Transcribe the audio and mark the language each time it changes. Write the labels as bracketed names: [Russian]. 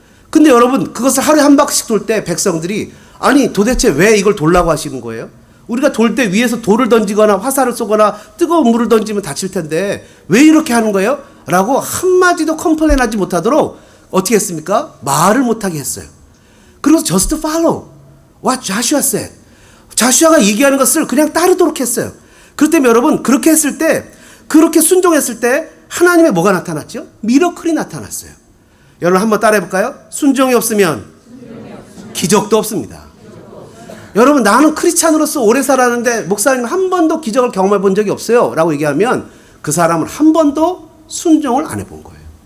[Korean] 근데 여러분, 그것을 하루에 한 바퀴씩 돌 때 백성들이 아니 도대체 왜 이걸 돌라고 하시는 거예요? 우리가 돌 때 위에서 돌을 던지거나 화살을 쏘거나 뜨거운 물을 던지면 다칠 텐데 왜 이렇게 하는 거예요? 라고 한마디도 컴플레인하지 못하도록 어떻게 했습니까? 말을 못하게 했어요. 그리고 [English] just follow what Joshua said. [Korean] 자슈아가 얘기하는 것을 그냥 따르도록 했어요. 그렇기 때문에 여러분, 그렇게 했을 때, 그렇게 순종했을 때 하나님의 뭐가 나타났죠? 미러클이 나타났어요. 여러분 한번 따라해 볼까요? 순종이 없으면 기적도 없습니다. 여러분, 나는 크리스찬으로서 오래 살았는데 목사님 한 번도 기적을 경험해 본 적이 없어요 라고 얘기하면 그 사람은 한 번도 순종을 안 해본 거예요.